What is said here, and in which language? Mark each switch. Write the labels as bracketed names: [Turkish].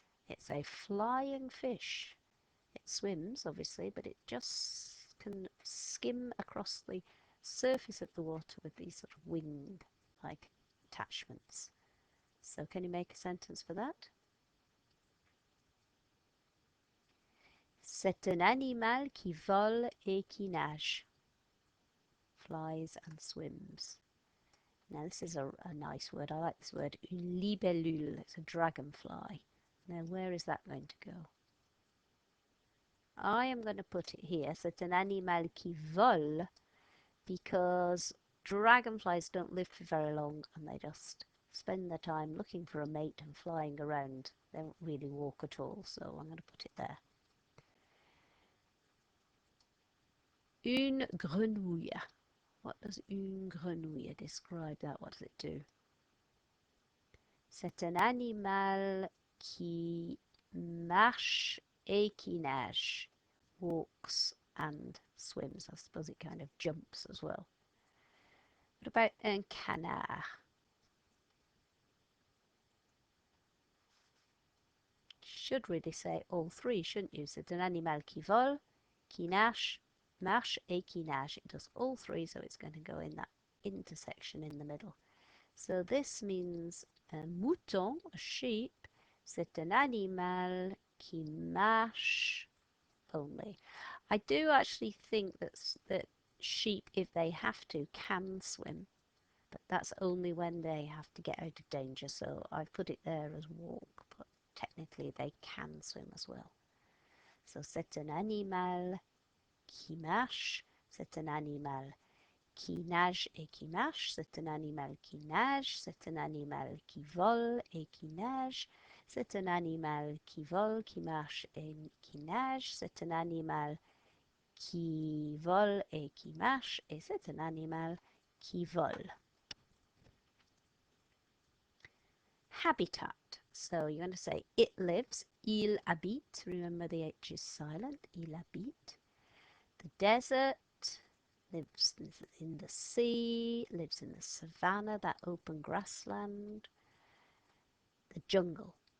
[English] It's a flying fish. It swims, obviously, but it just can skim across the surface of the water with these sort of wing-like attachments. So can you make a sentence for that? [French] C'est un animal qui vole et qui nage. [English] Flies and swims. Now this is a nice word. I like this word. Une libellule. It's a dragonfly. Now where is that going to go? I am going to put it here. [French] C'est un animal qui vole [English] because dragonflies don't live for very long and they just spend their time looking for a mate and flying around. They don't really walk at all, so I'm going to put it there. Une grenouille. What does une grenouille describe that? What does it do? [French] C'est un animal qui marche et qui nage. [English] Walks and swims. I suppose it kind of jumps as well. What about un canard? Should really say all three, shouldn't you? [French] C'est un animal qui vole, qui nage, marche et qui nage. [English] It does all three, so it's going to go in that intersection in the middle. So this means a mouton, a sheep. [French] C'est un animal qui marche only. [English] I do actually think that sheep, if they have to, can swim, but that's only when they have to get out of danger. So I've put it there as walk, but technically they can swim as well. [French] So c'est un animal qui marche, c'est un animal qui nage et qui marche, c'est un animal qui nage, c'est un animal qui vole et qui nage, c'est un animal qui vole, qui marche et qui nage, c'est un animal qui vole et qui marche, et c'est un animal qui vole. Habitat. [English] So you're going to say it lives, il habite. Remember the H is silent, il habite. The desert lives in the sea, lives in the savannah, that open grassland. The jungle.